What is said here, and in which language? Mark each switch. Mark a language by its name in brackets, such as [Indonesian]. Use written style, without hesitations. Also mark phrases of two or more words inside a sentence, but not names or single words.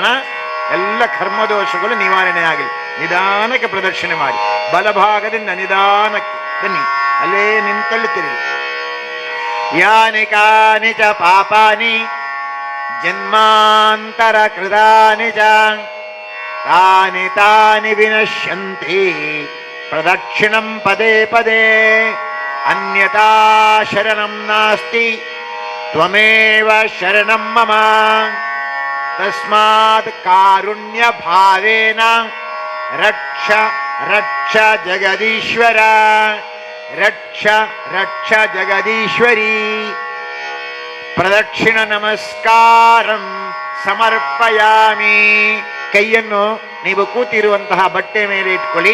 [Kannada] ಎಲ್ಲ ಕರ್ಮದೋಷಗಳು ನಿವಾರಣೆ ಆಗಲಿ. ನಿಧಾನಕ್ಕೆ ಪ್ರದಕ್ಷಿಣೆ ಮಾಡಿ, ಬಲಭಾಗದಿಂದ ನಿಧಾನಕ್ಕೆ ಬನ್ನಿ. ಅಲ್ಲೇ ನಿಂತಲ್ಲಿ ತಿರುಗಿ. [Sanskrit] ಯಾನಿ ಕಾನಿ ಚ ಪಾಪಾನಿ ಜನ್ಮಾಂತರ ಕೃತಾನಿ ಚ ತಾನಿ ತಾನಿ ವಿನಶ್ಯಂತಿ ಪ್ರದಕ್ಷಿಣಂ ಪದೇ ಪದೇ ಅನ್ಯತಾ ಶರಣಂ ನಾಸ್ತಿ ತ್ವಮೇವ ಶರಣಂ ಮಮ ತಸ್ಮಾತ್ ಕಾರುಣ್ಯ ಭಾವೇನ ರಕ್ಷ ರಕ್ಷ ಜಗದೀಶ್ವರ ರಕ್ಷ ರಕ್ಷ ಜಗದೀಶ್ವರಿ. ಪ್ರದಕ್ಷಿಣ ನಮಸ್ಕಾರಂ ಸಮರ್ಪಯಾಮಿ. [Kannada] ಕೈಯನ್ನು ನೀವು ಕೂತಿರುವಂತಹ ಬಟ್ಟೆ ಮೇಲೆ ಇಟ್ಕೊಳ್ಳಿ.